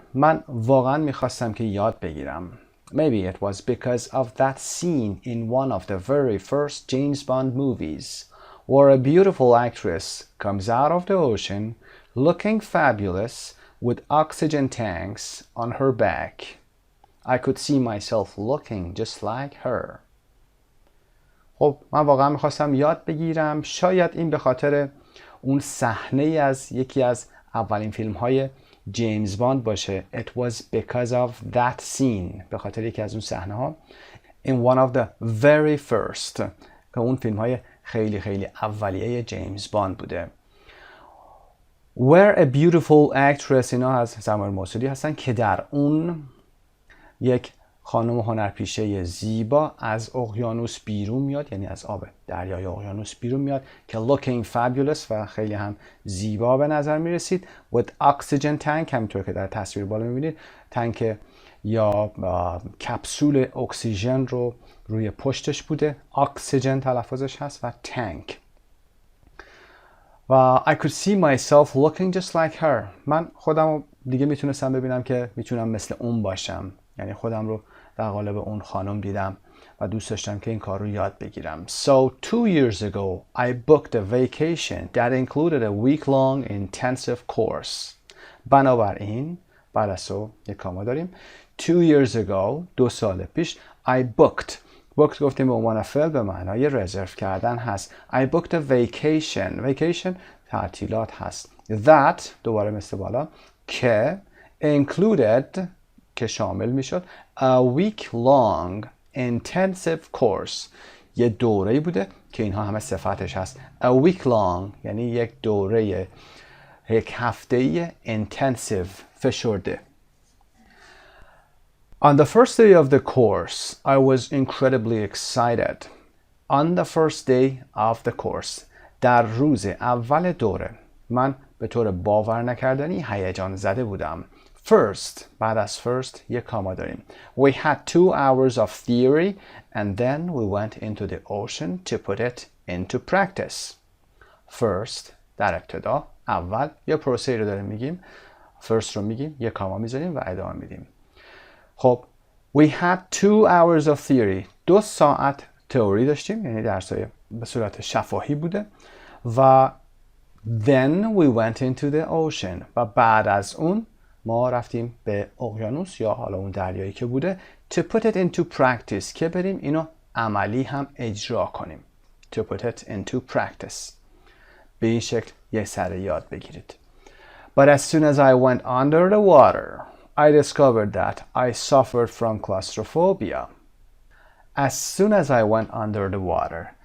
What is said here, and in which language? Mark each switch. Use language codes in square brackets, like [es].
[fa] من واقعا میخواستم که یاد بگیرم. [en] Maybe it was because of that scene in one of the very first James Bond movies where a beautiful actress comes out of the ocean looking fabulous with oxygen tanks on her back. I could see myself looking just like her. [fa] خب من واقعا میخواستم یاد بگیرم. شاید این به خاطر اون صحنه از یکی از اولین فیلم های جیمز باند باشه. [en] It was because of that scene. [fa] به خاطر یکی از اون صحنه ها. [en] In one of the very first. [fa] که اون فیلم های خیلی خیلی اولیه جیمز باند بوده. [en] Where a beautiful actress، [fa] اینا از ضمایر موصولی هستن که در اون یک خانم هنرپیشه زیبا از اقیانوس بیرون میاد، یعنی از آب دریای اقیانوس بیرون میاد که [en] looking fabulous [fa] و خیلی هم زیبا به نظر میرسید. [en] with oxygen tank، [fa] همینطور که در تصویر بالا میبینید تانک یا کپسول اکسیژن رو روی پشتش بوده. اکسیژن تلفظش هست و تانک. [en] و I could see myself looking just like her. [fa] من خودم رو دیگه میتونستم ببینم که میتونم مثل اون باشم، یعنی خودم رو در قالب اون خانم دیدم و دوست داشتم که این کار رو یاد بگیرم. [en] So 2 years ago I booked a vacation that included a week-long intensive course. [fa] بنابراین بعد از یک کاما داریم. [en] 2 years ago [fa] 2 سال پیش [en] I booked [fa] گفتیم به عنوان فعل به معنای رزرو کردن هست. [en] I booked a vacation [fa] تعطیلات هست. That دوباره مثل بالا که included که شامل میشد [en] a week long intensive course، [fa] یه دوره بوده که اینها همه صفتش هست. [en] a week long [fa] یعنی یک دوره یک هفته‌ای intensive فشرده. [en] On the first day of the course, I was incredibly excited. On the first day of the course, [fa] در روز اول دوره من به طور باور نکردنی هیجان زده بودم. First، بعد از first یک کاما داریم. [en] We had 2 hours of theory and then we went into the ocean to put it into practice. [fa] First، در ابتدا، اول یا پروسه رو داریم میگیم. First رو میگیم، یک کاما میذاریم و ادامه میدیم. [en] خب we had 2 hours of theory. [fa] 2 ساعت تئوری داشتیم، یعنی درسای به صورت شفاهی بوده و [en] then we went into the ocean [fa] و بعد از اون ما رفتیم به اقیانوس یا حالا اون دریایی که بوده [en] to put it into practice [fa] که بریم اینو عملی هم اجرا کنیم. [en] to put it into practice [fa] به این شکل یه سر یاد بگیرید. [en] But as soon as I went under the water I discovered that I suffered from claustrophobia. As soon as I went under the water.